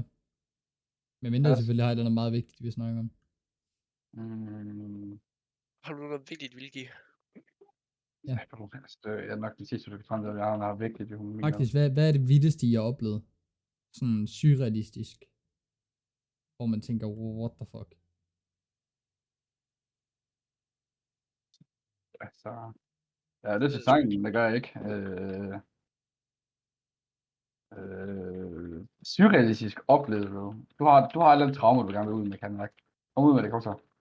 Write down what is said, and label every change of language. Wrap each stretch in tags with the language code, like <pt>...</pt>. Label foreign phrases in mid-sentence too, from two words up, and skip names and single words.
<da>Men mindre selvfølgelig har jeg noget meget vigtigt, vi snakker om. Har du noget vigtigt, Vilki? Ja. Jeg er nok den sidste, du kan frem til, at jeg har vigtigt. Faktisk, hvad er det vildeste, I har oplevet? Sådan surrealistisk. Hvor man tænker,</da> <en>what the fuck?</en> <da>Altså, ja, det er til sangen, det gør jeg ikke. Surrealistisk oplevelse. Du har et eller andet traume, du gerne vil ud med, kan nok. Kom ud med det, kom så.</da>